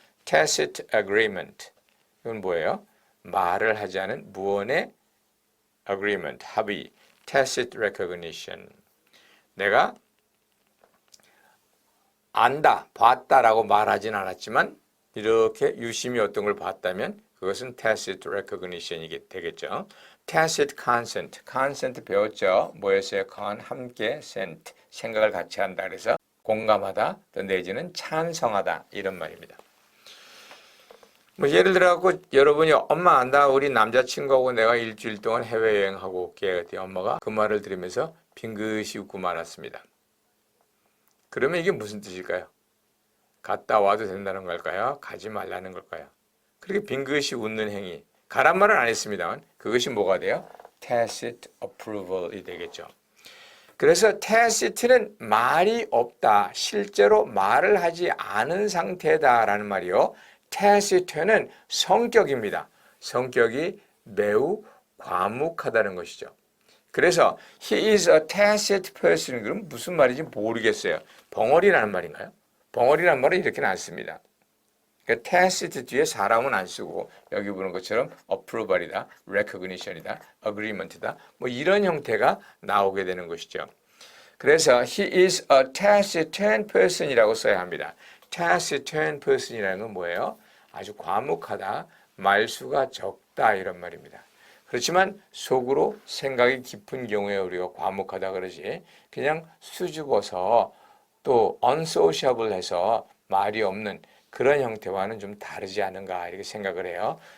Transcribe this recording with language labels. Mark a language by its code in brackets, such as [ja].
[en] tacit agreement [ko] 이건 뭐예요? 말을 하지 않은 무언의 agreement, 합의, [en] tacit recognition. [ko] 내가 안다, 봤다라고 말하진 않았지만 이렇게 유심히 어떤 걸 봤다면 그것은 [en] tacit recognition [ko] 이 되겠죠. [en] tacit consent, [ko] consent 배웠죠? 뭐였어요? con, 함께, sent, 생각을 같이 한다. 그래서 공감하다, 또 내지는 찬성하다 이런 말입니다. 뭐 예를 들어서 여러분이 엄마 안다 우리 남자친구하고 내가 일주일 동안 해외여행하고 올게 그랬더니 엄마가 그 말을 들으면서 빙긋이 웃고 말았습니다. 그러면 이게 무슨 뜻일까요? 갔다 와도 된다는 걸까요? 가지 말라는 걸까요? 그렇게 빙긋이 웃는 행위 가란 말은 안 했습니다만 그것이 뭐가 돼요? [en] tacit approval [ko] 이 되겠죠. 그래서 tacit는 말이 없다. 실제로 말을 하지 않은 상태다라는 말이요. tacit는 성격입니다. 성격이 매우 과묵하다는 것이죠. 그래서 [en] he is a tacit person. [ko] 그럼 무슨 말인지 모르겠어요. 벙어리라는 말인가요? 벙어리라는 말은 이렇게는 안 씁니다. 그러니까 tacit 뒤에 사람은 안 쓰고 여기 보는 것처럼 approval이다, recognition이다, agreement이다 뭐 이런 형태가 나오게 되는 것이죠. 그래서 [en] he is a taciturn person [ko] 이라고 써야 합니다. [en] taciturn person [ko] 이라는 건 뭐예요? 아주 과묵하다, 말수가 적다 이런 말입니다. 그렇지만 속으로 생각이 깊은 경우에 우리가 과묵하다 그러지 그냥 수줍어서 또 unsociable해서 말이 없는 그런 형태와는 좀 다르지 않은가 이렇게 생각을 해요.